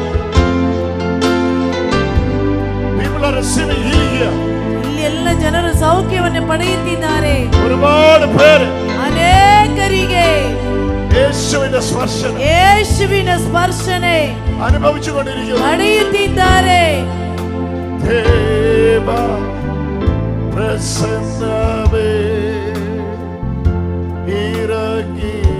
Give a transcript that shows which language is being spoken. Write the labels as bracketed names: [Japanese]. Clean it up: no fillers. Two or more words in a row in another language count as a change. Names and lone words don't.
[English] People are receiving healing here. [Kannada] ಇಲ್ಲಿ ಎಲ್ಲ ಜನರು ಸೌಖ್ಯವನ್ನು ಪಡೆಯುತ್ತಿದ್ದಾರೆ. [Malayalam] ഒരുപാട് പേര് [Kannada] ಅನೇಕರಿಗೆ [Malayalam] യേശുവിന്റെ സ്പർശനം [Kannada] ಯೇಸುವಿನ ಸ್ಪರ್ಶನೆ [Malayalam] അനുഭവിച്ചുകൊണ്ടിരിക്കുന്നു. [Kannada] ಪಡೆಯುತ್ತಿದ್ದಾರೆ. [Malayalam] ದೇವ പ്രസന്നമേ ഇറങ്ങി